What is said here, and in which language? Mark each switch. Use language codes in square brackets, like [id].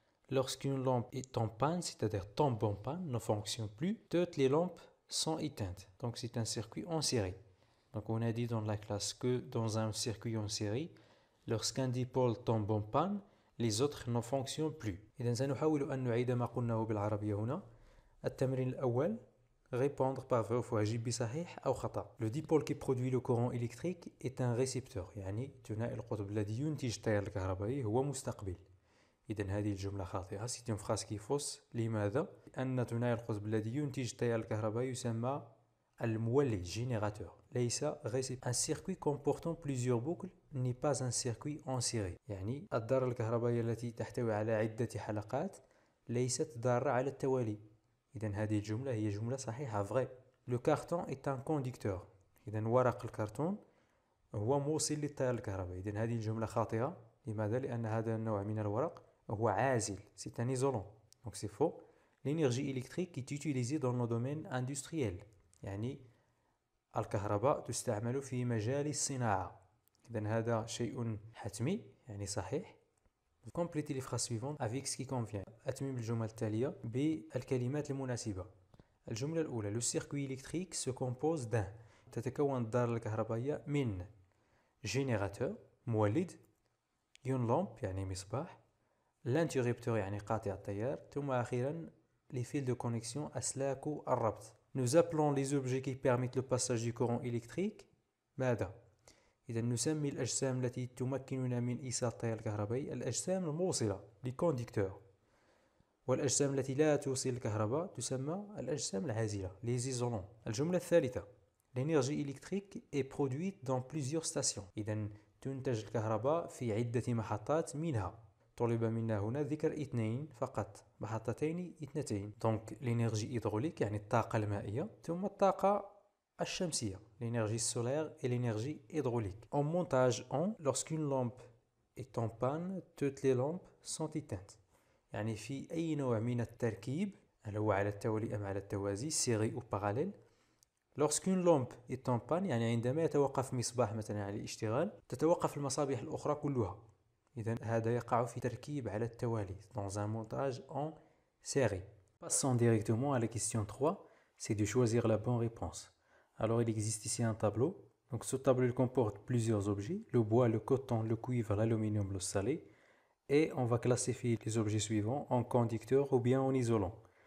[fr] Lorsqu'une lampe est en panne, c'est-à-dire tombe en panne, ne fonctionne plus, toutes les lampes sont éteintes. Donc c'est un circuit en série. Donc on a dit dans la classe que dans un circuit en série, lorsqu'un dipôle tombe en panne, les autres ne fonctionnent plus. [ar] إذن سنحاول أن نعيد ما قلناه بالعربية هنا. التمرين الأول [fr] répondre par vrai ou faux [ar] أجيب بصحيح أو خطأ. [fr] Le dipôle qui produit le courant électrique est un récepteur [ar] يعني ثنائي القطب الذي ينتج التيار الكهربائي هو مستقبل. إذن هذه الجملة خاطئة. [fr] C'est une phrase qui est fausse. [ar] لماذا؟ لأن ثنائي القطب الذي ينتج التيار الكهربائي يسمى المولد générateur. ليس [fr] récepteur. Un circuit comportant plusieurs boucles n'est pas un circuit en série. [ar] يعني الدارة الكهربائية التي تحتوي على عدة حلقات ليست دارة على التوالي. إذن هذه الجملة هي جملة صحيحة vrai. [fr] Le carton est un conducteur. [ar] إذن ورق الكرتون هو موصل للتيار الكهربائي. إذن هذه الجملة خاطئة. لماذا؟ لأن هذا النوع من الورق هو عازل. [fr] C'est un isolant. Donc c'est faux. L'énergie électrique est utilisée dans le domaine industriel. [ar] يعني الكهرباء تستعمل في مجال الصناعة. إذن هذا شيء حتمي يعني صحيح. [fr] Complétez les phrases suivantes avec ce qui convient. [ar] أتمم الجمل التالية بالكلمات المناسبة. الجملة الأولى. [fr] Le circuit électrique se compose d'un. [ar] تتكون الدارة الكهربائية من générateur مولد، [fr] une lampe [ar] يعني مصباح، l'interrupteur يعني قاطع التيار، ثم أخيرا [fr] les fils de connexion [ar] أسلاك الربط. [fr] Nous appelons les objets qui permettent le passage du courant électrique [ar] ماذا؟ إذا نسمي الأجسام التي تمكننا من إيصال التيار الكهربائي الأجسام الموصلة les conducteurs. والأجسام التي لا توصل الكهرباء تسمى الأجسام العازلة les isolants. الجملة الثالثة. [fr] L'énergie électrique est produite dans plusieurs stations. [ar] إذا تنتج الكهرباء في عدة محطات منها. طلب منا هنا ذكر 2 فقط. محطتين 2. [fr] Donc l'énergie hydraulique [ar] يعني الطاقة المائية ثم الطاقة الشمسية, [fr] l'énergie solaire et l'énergie hydraulique. En montage lorsqu'une lampe est en panne, toutes les lampes sont éteintes. [ar] يعني في أي نوع من التركيب هل هو على التوالي أم على التوازي, [fr] série ou parallèle, lorsqu'une lampe est en panne [ar] يعني عندما يتوقف مصباح مثلا على الاشتغال تتوقف المصابيح الأخرى كلها. إذن هذا يقع في تركيب على التوالي, [fr] dans un montage en série. Passons directement à la question 3, c'est de choisir la bonne réponse. Alors il existe ici un tableau. Donc ce tableau il comporte plusieurs objets, le bois, le coton, le cuivre, l'aluminium, le salé. Et on va classifier les objets suivants en conducteurs ou bien en isolants.